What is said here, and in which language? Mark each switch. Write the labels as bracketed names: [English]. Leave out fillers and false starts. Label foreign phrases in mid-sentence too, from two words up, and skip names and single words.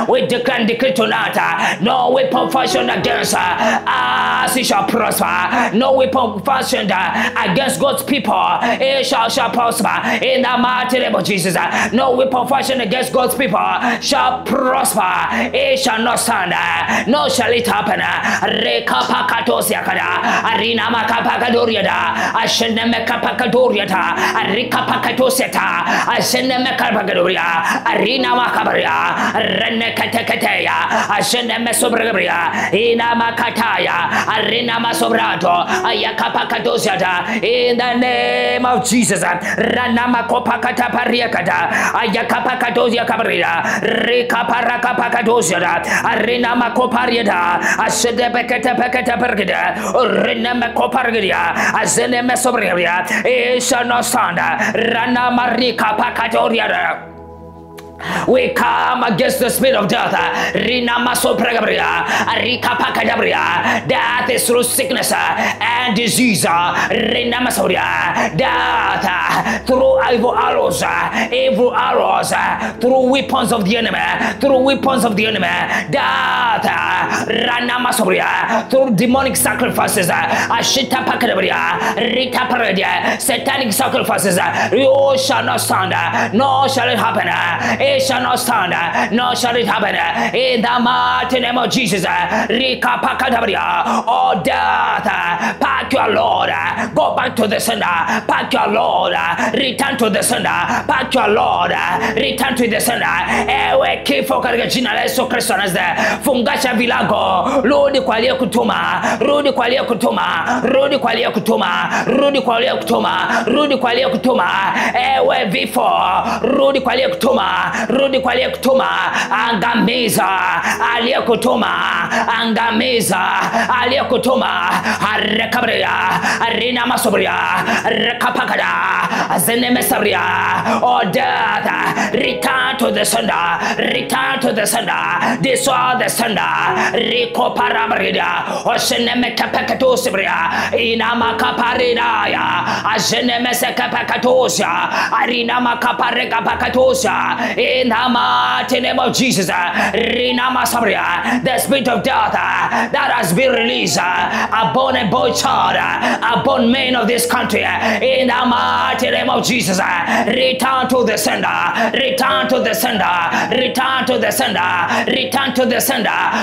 [English] We declare and decree tonight, no weapon fashioned against us it shall prosper. No weapon fashioned against God's people it shall prosper. In the mighty name of Jesus, no weapon fashioned against God's people shall prosper. It shall not stand, no shall it happen. Rekapakatosiakada, Arina Makapakadoriada, Ashenemekapakadoriata, Arikapakatoseta, Ashenemekapakadoria, Arina Makabaria, Renekateketea, Ashenemesobrabria, Ina Makataya, Arina Masobrato, Ayakapakatosiata. In the name of Jesus, Ranamakopakata Pariakata, Ayakapakatosia Cabrera, Rekaparakapakatosiata, Arina Makopariata, Ashedebekata Pekata Pergida, Rina Makopargia, Azenemesobria, it shall not stand, Rana Marika Pakatoria. We come against the spirit of death. Rina maso pregabria, Rika pakadabria. Death is through sickness and disease. Rina masoria. Death through evil arrows, through weapons of the enemy, through weapons of the enemy. Death, Rana masoria, through demonic sacrifices. Ashita pakadabria, Rita paradia, satanic sacrifices. You shall not stand, nor shall it happen. It shall not stand, nor shall it happen. In the mighty name of Jesus, Rika Pakadabria, oh death, pack your Lord, go back to the sender, pack your Lord, return to the sender, pack your Lord, return to the sender. [Swahili] Ewe kifo katika jina la Yesu Kristo Nazareti, fungasha vilago, rudi kwa aliye kutuma, rudi kwa aliye kutuma, rudi kwa aliye kutuma, rudi kwa aliye kutuma, rudi kwa aliye kutuma. Ewe vifo, rudi kwa aliye kutuma, rudi kwa aliyekutuma, angamiza aliyekutuma, angamiza aliyekutuma. Rekabria, Rina masobria, rekapakada, zenemesabria. [English] Oh death, return to the sender, return to the sender, destroy the sender. Riko parabrida, osenemekapakatosibria, inamakaparidaya, azenemesakapakatosia, arina makaparega pakatosia. In the mighty name of Jesus, Rina Masabria, the spirit of death that has been released upon a boy child, upon men of this country. In the mighty name of Jesus, return to the sender, return to the sender, return to the sender, return to the sender.